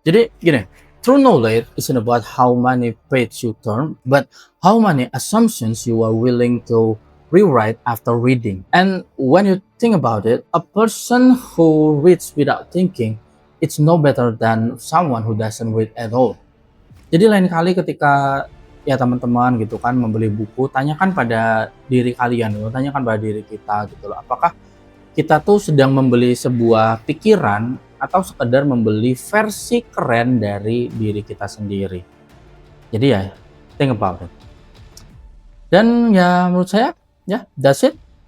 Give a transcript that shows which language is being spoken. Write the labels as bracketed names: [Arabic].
[Indonesian] Jadi gini, [English] true knowledge isn't about how many page you turn, but how many assumptions you are willing to rewrite after reading. And when you think about it, a person who reads without thinking, it's no better than someone who doesn't read at all. [Indonesian] Jadi lain kali ketika ya teman-teman gitu kan membeli buku, tanyakan pada diri kalian gitu, tanyakan pada diri kita gitu loh. Apakah kita tuh sedang membeli sebuah pikiran atau sekedar membeli versi keren dari diri kita sendiri. Jadi ya, [English] think about it. [Indonesian] Dan ya menurut saya, ya [English] that's it.